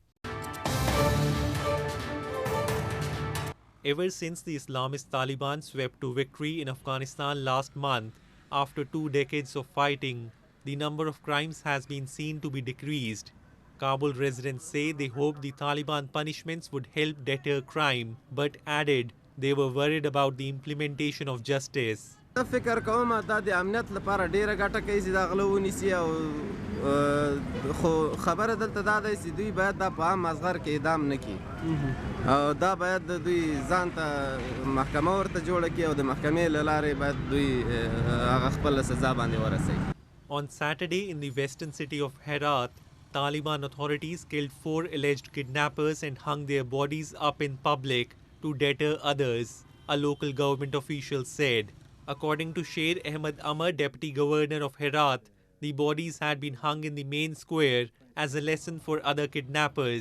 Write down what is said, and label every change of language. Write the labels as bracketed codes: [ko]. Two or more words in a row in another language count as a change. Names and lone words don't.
[en] Ever since the Islamist Taliban swept to victory in Afghanistan last month, after 2 decades of fighting, the number of crimes has been seen to be decreased. Kabul residents say they hope the Taliban punishments would help deter crime, but added they were worried about the implementation of justice. [ps] دا فکر کوم دا د امنیت لپاره ډیره ګټه کوي چې دا غلو ونیسي او خو خبره دلته دا ده چې دوی باید دا په عام مصغر کې اعدام نه کړي او دا باید دوی ځان ته محکمه ورته جوړه کړي او د محکمې له لارې باید دوی هغه خپل سزا باندې ورسوي. [en] On Saturday in the western city of Herat, Taliban authorities killed 4 alleged kidnappers and hung their bodies up in public to deter others, a local government official said. According to Sher Ahmed Amar, Deputy Governor of Herat, the bodies had been hung in the main square as a lesson for other kidnappers.